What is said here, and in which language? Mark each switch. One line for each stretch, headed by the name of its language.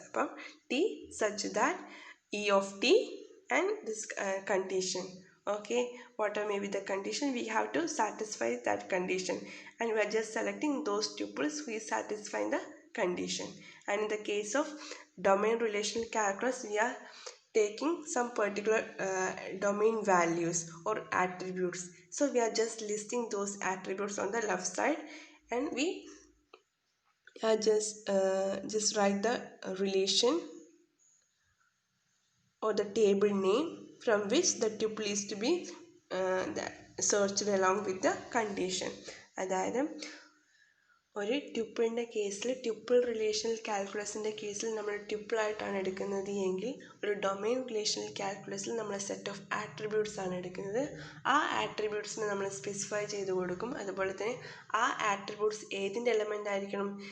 Malayalam: അപ്പം
English: T such that e of t and this condition. Okay, whatever may be the condition, we have to satisfy that condition, and we are just selecting those tuples who is satisfying the condition. And in the case of domain relational calculus, we are taking some particular domain values or attributes. So we are just listing those attributes on the left side, and we just write the relation or the table name from which the tuple is to be searched along with the condition.
Malayalam: അതായത് ഒരു ട്യൂപ്പിളിൻ്റെ കേസിൽ, tuple relational കാൽക്കുലസിൻ്റെ കേസിൽ നമ്മൾ ട്യൂപ്പിളായിട്ടാണ് എടുക്കുന്നത് എങ്കിൽ, ഒരു domain relational കാൽക്കുലസിൽ നമ്മൾ set of attributes ആണ് എടുക്കുന്നത്. ആ ആട്രിബ്യൂട്ട്സിനെ നമ്മൾ സ്പെസിഫൈ ചെയ്ത് കൊടുക്കും. അതുപോലെ തന്നെ ആ ആട്രിബ്യൂട്ട്സ് ഏതിൻ്റെ എലമെൻ്റ് ആയിരിക്കണം?